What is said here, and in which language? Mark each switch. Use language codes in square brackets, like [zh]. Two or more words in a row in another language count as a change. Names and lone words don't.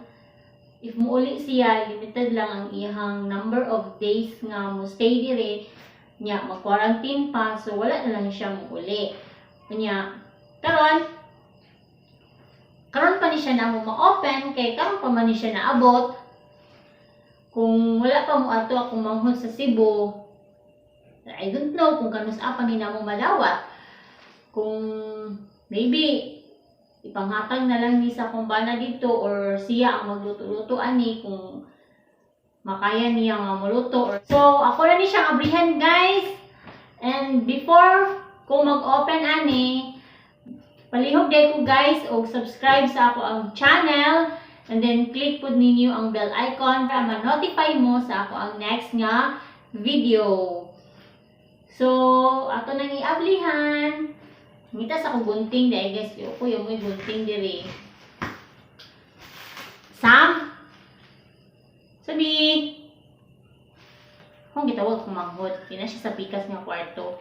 [ceb] If muuli siya, limited lang ang iyang [en] number of days [ceb] nga mo stay dire. Unya, mag-quarantine pa, so wala na lang siya muuli. Unya, karon pa ni siya na mo ma-open, kay karon pa man ni siya naabot. Kung wala pa mo ato akong manghod sa Cebu, [en] I don't know [ceb] kung kanus apa ni na mo madawat. Kung maybe ipanghatag na lang ni sa akong bana dito or siya ang magluto-luto ani kung makaya niya nga muluto. So ako na ni siyang abrihan guys. [en] And before [ceb] kung mag-open ani, palihog day ko guys og subscribe sa ako ang channel. [en] And then, click [ceb] po ninyo ang [en] bell icon [ceb] para ma-notify mo sa ako ang next nga video. So, ato nang i-ablihan. Ngita sa akong gunting dahil guys, ko yung may gunting diri. Sam? Sabi! Kung gitawag kong manghod, kina siya sa pikas nga kwarto.